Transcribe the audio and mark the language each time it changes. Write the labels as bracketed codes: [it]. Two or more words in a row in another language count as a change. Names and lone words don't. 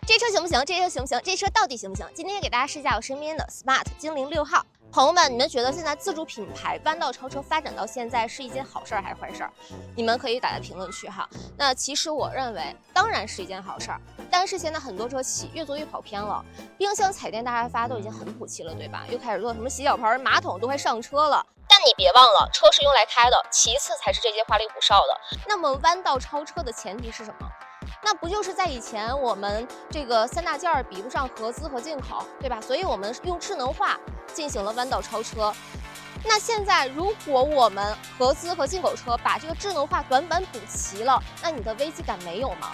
[zh] 這車行不行？这車行不行？这车到底行不行？今天给大家試一下我身邊的 Smart 精靈6號。朋友們，你們覺得現在自主品牌彎道超車發展到現在是一件好事還是壞事？你們可以打在評論區哈。那其實我認為，當然是一件好事兒。但是現在很多車企越做越跑偏了，冰箱、彩電、大沙發都已經很普及了，对吧？又開始做什麼洗腳盆、馬桶都快上車了。但你別忘了，車是用來開的，其次才是這些花裡胡哨的。那麼彎道超車的前提是什麼？那不就是在以前我們這個三大件兒比不上合資和進口，對吧？所以我們用智能化進行了彎道超車。那現在如果我們合資和進口車把這個智能化短板補齊了，那你的危機感沒有嗎？